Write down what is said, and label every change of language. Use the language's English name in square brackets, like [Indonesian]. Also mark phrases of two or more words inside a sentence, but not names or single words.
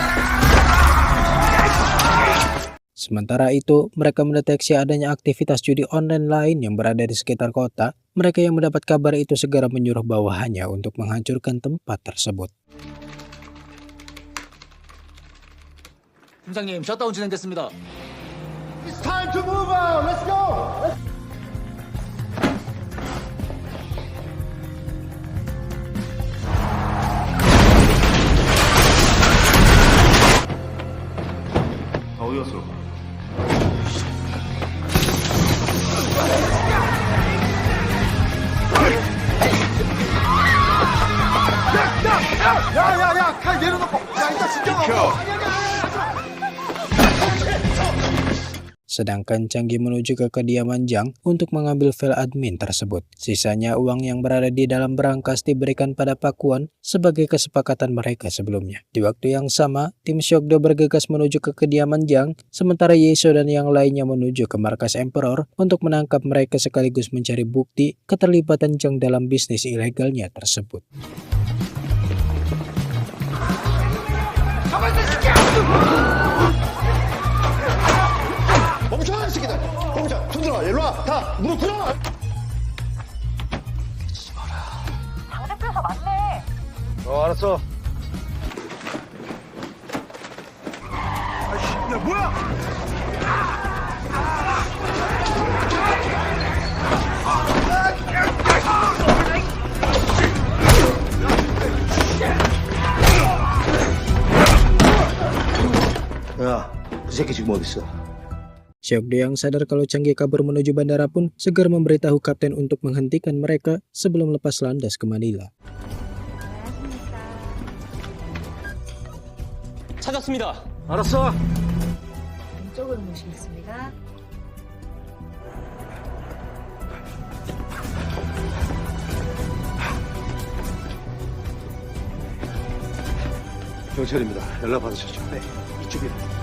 [Indonesian] Sementara itu, mereka mendeteksi adanya aktivitas judi online lain yang berada di sekitar kota. Mereka yang mendapat kabar itu segera menyuruh bawahannya untuk menghancurkan tempat tersebut. [Korean] 팀장님, 셧다운 진행됐습니다. [English] It's time to move out. Let's go. [Korean] 어디 갔어? 야야야 칼 내려놓고 야 일단 진정하고 [Indonesian] Sedangkan Changi menuju ke kediaman Jang untuk mengambil file admin tersebut. Sisanya uang yang berada di dalam berangkas diberikan pada Pak Kwon sebagai kesepakatan mereka sebelumnya. Di waktu yang sama, tim Seok-do bergegas menuju ke kediaman Jang, sementara Yi-soo dan yang lainnya menuju ke markas Emperor untuk menangkap mereka sekaligus mencari bukti keterlibatan Jang dalam bisnis ilegalnya tersebut. [Korean] 멈춰 이 새끼들. 멈춰. 손 들어. 일로 와. 다 무릎 꿇어. 장 대표에서 맞네. 알았어. 아이씨, 야 뭐야? 야, 그 새끼 지금 어디 있어? [Indonesian] Seok-do yang sadar kalau Changi kabur menuju bandara pun segera memberitahu kapten untuk menghentikan mereka sebelum lepas landas ke Manila. [Korean] 찾았습니다. 알았어. 왼쪽으로 모시겠습니다. 경찰입니다. 연락 받으셨죠? 네. 이쪽이요.